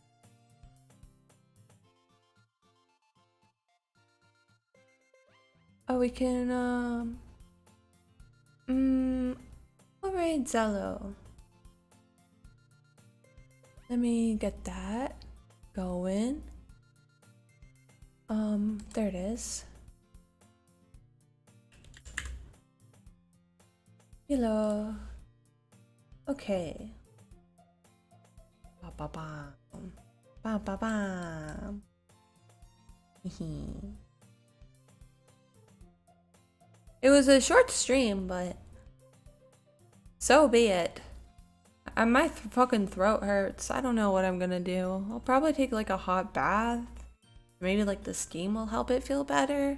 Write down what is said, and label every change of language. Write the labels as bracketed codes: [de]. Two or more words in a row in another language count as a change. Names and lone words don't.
[en] Oh, we can, I'll raid Zello. Let me get that going. There it is. Hello. Okay. Ba ba ba. Ba ba ba. It was a short stream, but so be it. My fucking throat hurts. I don't know what I'm gonna do. I'll probably take like a hot bath. Maybe like the steam will help it feel better.